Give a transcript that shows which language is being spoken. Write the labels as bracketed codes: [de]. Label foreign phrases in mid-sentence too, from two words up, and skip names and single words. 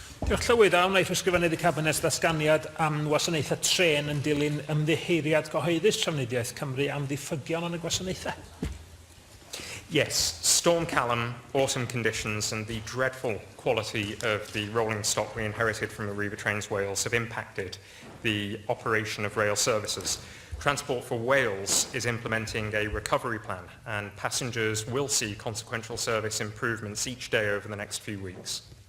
[cy] Diolch Llywydd, a wnaeth ysgrifennydd y Cabinet ddatganiad am wasanaethau tren yn dilyn ymddiheiriad gyhoeddus Trafnidiaeth Cymru am ddiffygion yn y gwasanaethau. [en] Yes, Storm Callum, autumn conditions and the dreadful quality of the rolling stock we inherited from Arriva Trains Wales have impacted the operation of rail services. Transport for Wales is implementing a recovery plan and passengers will see consequential service improvements each day over the next few weeks.